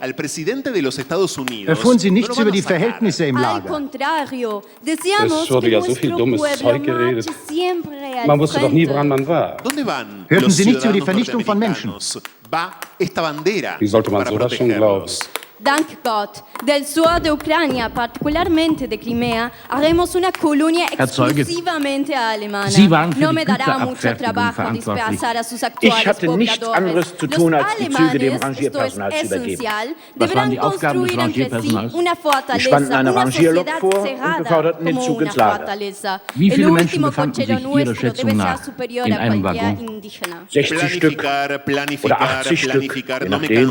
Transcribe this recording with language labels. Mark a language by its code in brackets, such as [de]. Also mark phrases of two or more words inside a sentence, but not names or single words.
[de] Erfuhren Sie nichts über die Verhältnisse im Lager? Es wurde ja so viel dummes Zeug geredet. Man wusste doch nie, woran man war. Hörten Sie nichts über die Vernichtung von Menschen? Wie sollte man sowas schon glauben? Dank Gott, [es] del sur de Ucrania, particolarmente de Crimea, haremos una colonia exclusivamente alemana. [de] Sie waren für [es] no [de] die [es] me dará mucho [de] Güterabfertigung [es] trabajo [de] verantwortlich. [es] dispersar a sus actuales [de] Ich hatte nichts anderes zu tun, als die Züge dem Rangierpersonal zu übergeben. Was waren die Aufgaben des Rangierpersonals? Sie spannten eine Rangierlok vor und beförderten den Zug ins Lager. Wie viele Menschen befanden sich Ihrer Schätzung nach in einem Waggon? 60 Stück oder 80 Stück, je nachdem.